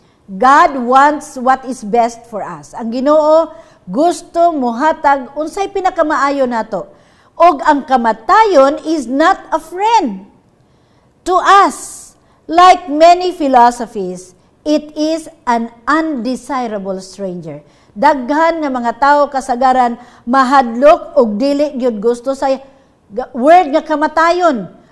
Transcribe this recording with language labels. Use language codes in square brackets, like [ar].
[en] God wants what is best for us. [ceb] Ang Ginoo gusto muhatag unsay pinakamaayo nato. Og ang kamatayon [en] is not a friend to us. Like many philosophies, it is an undesirable stranger. [ceb] Daghan nga mga tao kasagaran mahadlok og dili gyud gusto sa word nga kamatayon.